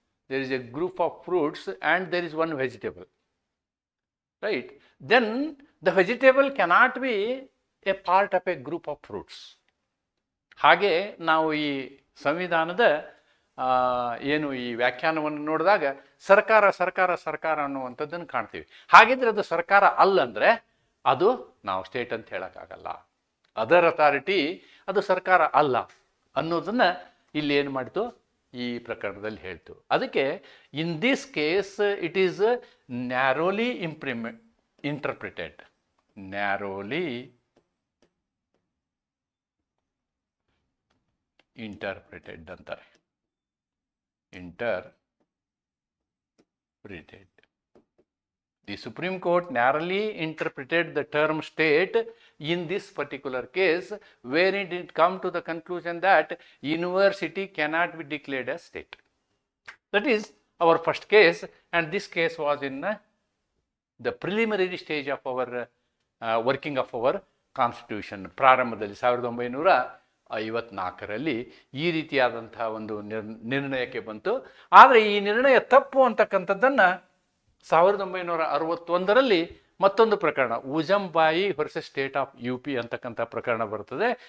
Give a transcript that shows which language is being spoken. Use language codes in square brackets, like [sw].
[en] There is a group of fruits and there is one vegetable. Right? Then the vegetable cannot be a part of a group of fruits. [kn] ಹಾಗೆ ನಾವು ಈ ಸಂವಿಧಾನದ ಏನು ಈ ವ್ಯಾಖ್ಯಾನವನ್ನು ನೋಡಿದಾಗ ಸರ್ಕಾರ ಅನ್ನುವಂಥದ್ದನ್ನು ಕಾಣ್ತೀವಿ. ಹಾಗಿದ್ರೆ ಅದು ಸರ್ಕಾರ ಅಲ್ಲಂದರೆ ಅದು ನಾವು ಸ್ಟೇಟ್ ಅಂತ ಹೇಳೋಕ್ಕಾಗಲ್ಲ. ಅದರ್ ಅಥಾರಿಟಿ ಅದು ಸರ್ಕಾರ ಅಲ್ಲ ಅನ್ನೋದನ್ನು ಇಲ್ಲಿ ಏನು ಮಾಡಿತು, ಈ ಪ್ರಕರಣದಲ್ಲಿ ಹೇಳ್ತು. [en] ಅದಕ್ಕೆ in this case it is narrowly interpreted. Narrowly interpreted [kn] ಅಂತಾರೆ. [en] interpreted. The Supreme Court narrowly interpreted the term state in this particular case, wherein it come to the conclusion that university cannot be declared as state. That is our first case, and this case was in the preliminary stage of our working of our constitution. [kn] ಪ್ರಾರಂಭದಲ್ಲಿ 1954ರಲ್ಲಿ ಈ ರೀತಿಯಾದಂತಹ ಒಂದು ನಿರ್ಣಯಕ್ಕೆ ಬಂತು. ಆದರೆ ಈ ನಿರ್ಣಯ ತಪ್ಪು ಅಂತಕ್ಕಂಥದ್ದನ್ನು 1961ರಲ್ಲಿ ಮತ್ತೊಂದು ಪ್ರಕರಣ, ಉಜಂಬಾಯಿ ವರ್ಸಸ್ ಸ್ಟೇಟ್ ಆಫ್ UP ಅಂತಕ್ಕಂಥ ಪ್ರಕರಣ ಬರ್ತದೆ.